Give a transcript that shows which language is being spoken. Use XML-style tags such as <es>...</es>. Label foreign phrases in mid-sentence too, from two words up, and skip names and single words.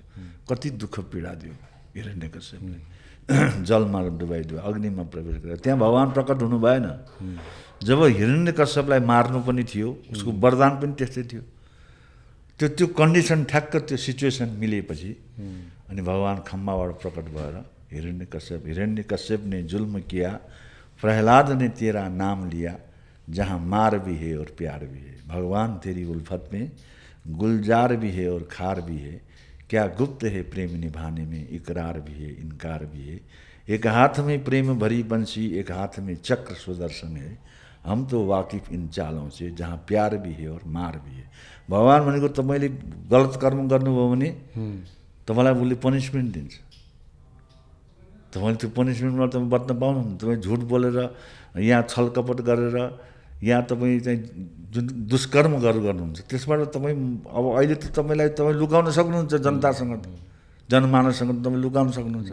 <ne>कति दुःख पीडा दियो हिरण्यकश्यपले। जलमा डुबाइदियो, अग्निमा प्रवेश गर्यो, त्यहाँ भगवान प्रकट हुनु भएन। जब हिरण्यकश्यपलाई मार्नु पनि थियो, उसको वरदान पनि त्यस्तै थियो। त्यो कन्डिसन ठ्याक्क त्यो सिचुएसन मिलेपछि अनि भगवान खम्बाबाट प्रकट भएर</ne> <hi>हिरण्यकश्यप ने जुल्म किया, प्रहलाद ने तेरा नाम लिया, जहाँ मार भी है और प्यार भी है। भगवान तेरी उल्फत में गुलजार भी है और खार भी है, क्या गुप्त है प्रेम निभाने में, इकरार भी है इनकार भी है। एक हाथ में प्रेम भरी बंसी, एक हाथ में चक्र सुदर्शन है, हम तो वाकिफ इन चालों से, जहाँ प्यार भी है और मार भी है।</hi> <ne>भगवान भनेको तपाईँले गलत कर्म गर्नुभयो भने तपाईँलाई उसले पनिसमेन्ट दिन्छ। तपाईँले त्यो पनिसमेन्टबाट तपाईँ बच्न पाउनुहुन्न। तपाईँ झुट बोलेर, यहाँ छलकपट गरेर, यहाँ तपाईँ चाहिँ जुन दुष्कर्म गर्नुहुन्छ, त्यसबाट तपाईँ अब अहिले त तपाईँ लुकाउन सक्नुहुन्छ जनतासँग, जनमानससँग तपाईँ लुकाउन सक्नुहुन्छ।</ne>